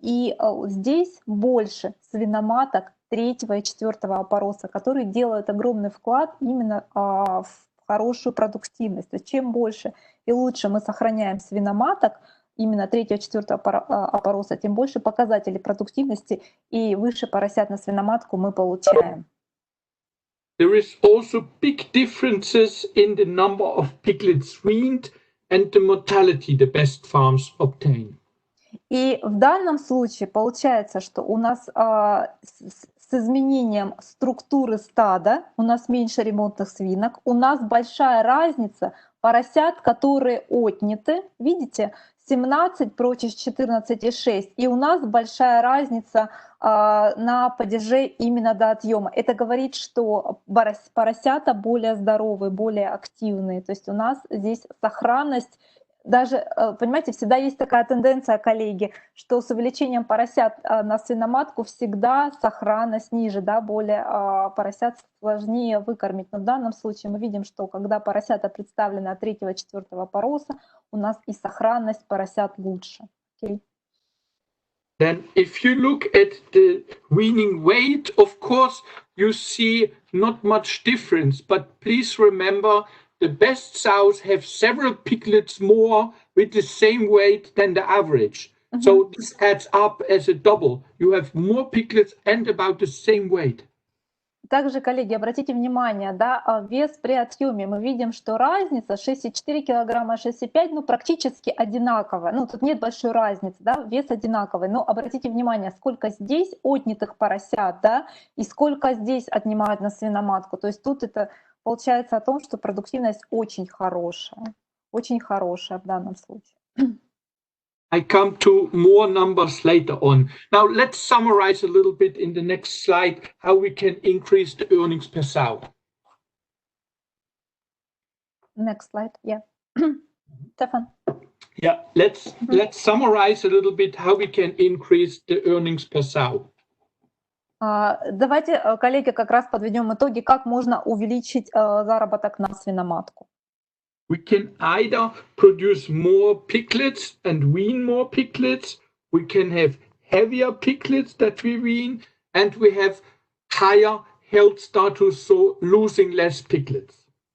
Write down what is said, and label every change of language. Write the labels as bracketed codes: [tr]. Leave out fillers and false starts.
[ru] И здесь больше свиноматок 3-го и 4-го опороса, которые делают огромный вклад именно в хорошую продуктивность. То есть чем больше и лучше мы сохраняем свиноматок, именно 3-го и 4-го опороса, тем больше показателей продуктивности и выше поросят на свиноматку мы получаем. [en] There is also big differences in the number of piglets weaned and the mortality the best farms obtain. [ru] И в данном случае получается, что у нас с изменением структуры стада у нас меньше ремонтных свинок, у нас большая разница поросят, которые отняты, видите, 17 против 14,6, и у нас большая разница на падеже именно до отъема. Это говорит, что поросята более здоровые, более активные, то есть у нас здесь сохранность. Даже, понимаете, всегда есть такая тенденция, коллеги, что с увеличением поросят на свиноматку всегда сохранность ниже, да, более поросят сложнее выкормить. Но в данном случае мы видим, что когда поросята представлены от 3-го и 4-го опороса, у нас и сохранность поросят лучше. [en] Okay. Then if you look at the weaning weight, of course, you see not much difference, but please remember the best sows have several piglets more with the same weight than the average. So this adds up as a double. You have more piglets and about the same weight. [ru] Также, коллеги, обратите внимание, да, вес при отъеме. Мы видим, что разница 6,4 килограмма, 6,5, ну, практически одинаковая. Ну, тут нет большой разницы, да, вес одинаковый. Но обратите внимание, сколько здесь отнятых поросят, да, и сколько здесь отнимают на свиноматку. То есть тут это получается о том, что продуктивность очень хорошая в данном случае. [en] I come to more numbers later on. Now let's summarize a little bit in the next slide how we can increase the earnings per sow. Next slide, yeah. Stefan. Yeah, let's summarize a little bit how we can increase the earnings per sow. [ru] Давайте, коллеги, как раз подведем итоги, как можно увеличить заработок на свиноматку. [en] We can either produce more piglets and wean more piglets. We can have heavier piglets that we wean, and we have higher health status, so losing less piglets.